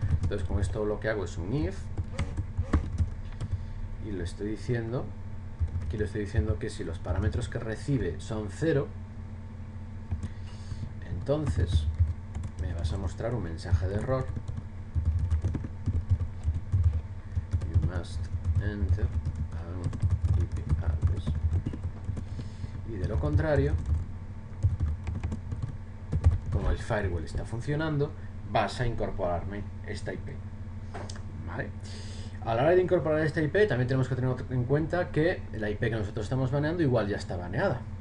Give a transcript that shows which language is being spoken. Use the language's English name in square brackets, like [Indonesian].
[Spanish] Entonces, con esto lo que hago es un if y le estoy diciendo, aquí le estoy diciendo que si los parámetros que recibe son 0, entonces me vas a mostrar un mensaje de error. [English] You must enter an IP address. [Spanish] Y de lo contrario, como el firewall está funcionando, vas a incorporarme esta IP. ¿Vale? A la hora de incorporar esta IP también tenemos que tener en cuenta que la IP que nosotros estamos baneando igual ya está baneada.